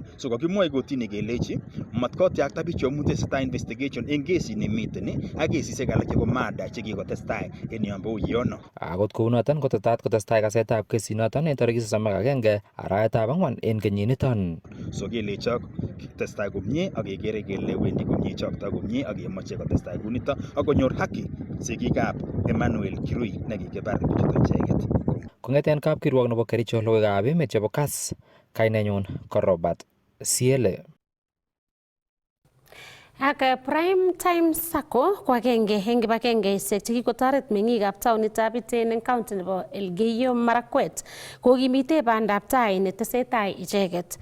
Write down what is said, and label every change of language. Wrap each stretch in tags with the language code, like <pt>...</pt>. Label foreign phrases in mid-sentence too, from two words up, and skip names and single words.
<kln>So kakimwoe kotini kelechi matkotyakta bichu amun tesetai investigation en kesit nemiten ak kesisiek alak chebo murder chekikotestai en yombo uyono. Akot kounoton kotetat kotestai kasetab kesinoton en tarikit 31 arawetab 4 en kenyiniton. So kelechok testai komie ak kekere kele wendi komie chokto komie ak kemoche kotestai kunito ak konyor haki sigikab Emmanuel Kirui nekikibar bichuto icheket. Kong'eten kapkirwok nebo Kericho logoiwekab emet chebo Kass, kainenyun ko Robert Siele. Ak Prime Time Sacco ko agenge eng kibagengeisiek chekikotoret meng'ikab taonitab Iten eng county nebo Elgeyo Marakwet kokimite bandab tai netesetai icheket.</kln>